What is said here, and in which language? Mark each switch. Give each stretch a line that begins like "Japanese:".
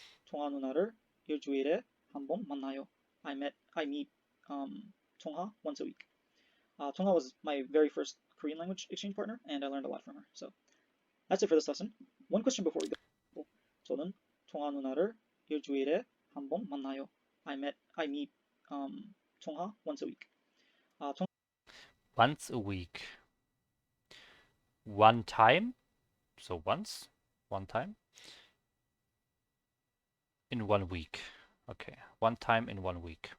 Korean: 통화 누나를 일주일에 한 번 만나요.
English: I meet 통화 once a week. 통화 was my very first Korean language exchange partner, and I learned a lot from her. So that's it for this lesson. One question before we go.
Korean: 저는 통화 누나를 일주일에 한 번 만나요.
English: I meet 통화 once a week. Once a week. One time? So once? One time? In 1 week. Okay, one time in 1 week.